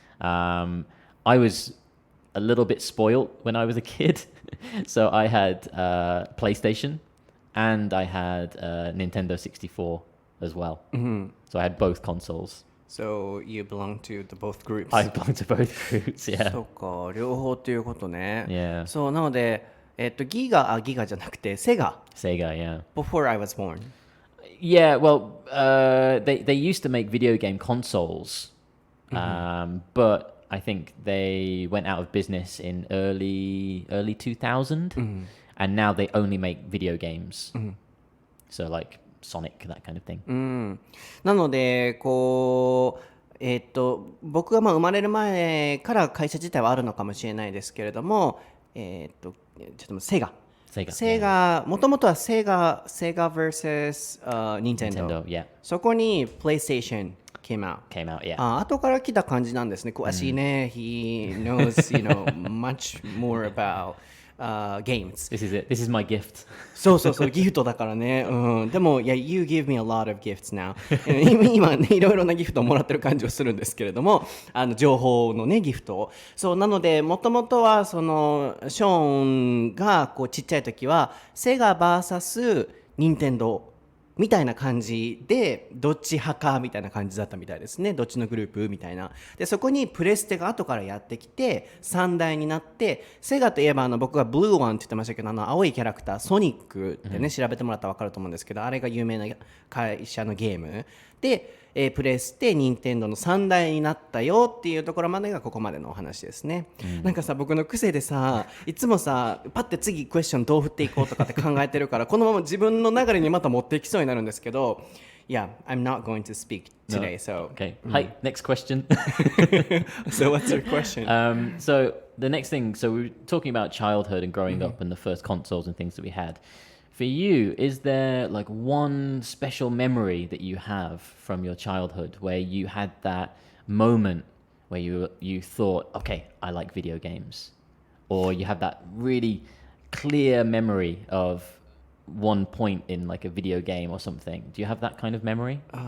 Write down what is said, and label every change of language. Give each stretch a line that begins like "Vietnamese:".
English: I was a little bit spoiled when I was a kid. So I had PlayStation and I had Nintendo 64 as well. So I had both consoles. So you belong to the both groups? I belong to both groups, yeah.
Japanese: そうか、両方っていうことね。
English: Yeah.
Japanese: そうなので、ギガじゃなくてセガ。
English: Sega, yeah. Before I was born. Yeah, well, they used to make video game consoles, but I think they went out of business in early 2000, and now they only make video games. So like Sonic, that kind of thing.
Japanese: なのでこう僕がまあ生まれる前から会社自体はあるのかもしれないですけれども、ちょっとセガもともとはセガ vs Nintendo、
English: yeah. そこに PlayStation came out, yeah.
Japanese: 後から来た感じなんですね。詳しいね。
English: He knows, much more about games. This is it. This is my gift.
Japanese: そうギフトだからね。
English: でもyou give me a lot of gifts now.
Japanese: 今ねいろいろなギフトをもらってる感じはするんですけれども、情報のねギフトを。そうなのでもともとはそのショーンがこうちっちゃい時はセガ vs 任天堂みたいな感じでどっち派かみたいな感じだったみたいですね。どっちのグループみたいな。でそこにプレステが後からやってきて3代になって、セガといえば僕がブルーワンって言ってましたけど、青いキャラクターソニックってね、調べてもらったら分かると思うんですけど、あれが有名な会社のゲームで、プレステ、任天堂の3代になったよっていうところまでがここまでのお話ですね。なんかさ、僕の癖でさ、いつもさパッて次クエスチョンどう振っていこうとかって考えてるからこのまま自分の流れにまた持っていきそうになるんですけど、
English: Yeah, I'm not going to speak today, so Okay. Hi, next question. So what's your question? So the next thing, so we were talking about childhood and growing up and the first consoles and things that we had. For you, is there like one special memory that you have from your childhood where you had that moment where you thought, okay, I like video games, or you have that really clear memory of one point in like a video game or something? Do you have that kind of memory?